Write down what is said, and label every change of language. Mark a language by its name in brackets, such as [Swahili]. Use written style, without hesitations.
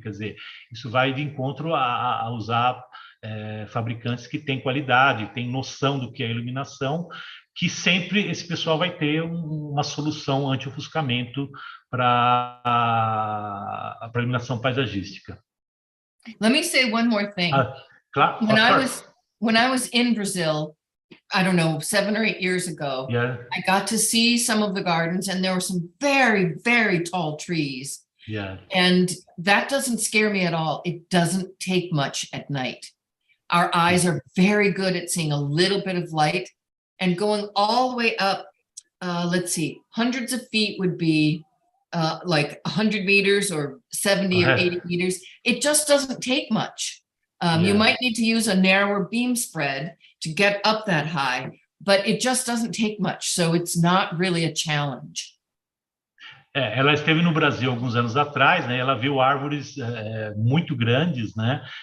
[Portuguese] Quer dizer, isso vai de encontro a usar fabricantes que têm qualidade, têm noção do que é iluminação, que sempre esse pessoal vai ter uma solução anti-ofuscamento para a iluminação paisagística. [English] Let me say one more thing. [Portuguese] Claro, [English] when I was in Brazil, I don't know, 7 or 8 years ago, yeah. I got to see some of the gardens, and there were some very, very tall trees. Yeah. And that doesn't scare me at all. It doesn't take much at night. Our eyes are very good at seeing a little bit of light, and going all the way up, let's see, hundreds of feet would be like 100 meters or 70 or 80 meters. It just doesn't take much. You might need to use a narrower beam spread to get up that high, but it just doesn't take much. So it's not really a challenge. [Portuguese] Ela esteve no Brasil alguns anos atrás, né? Ela viu árvores muito grandes, né?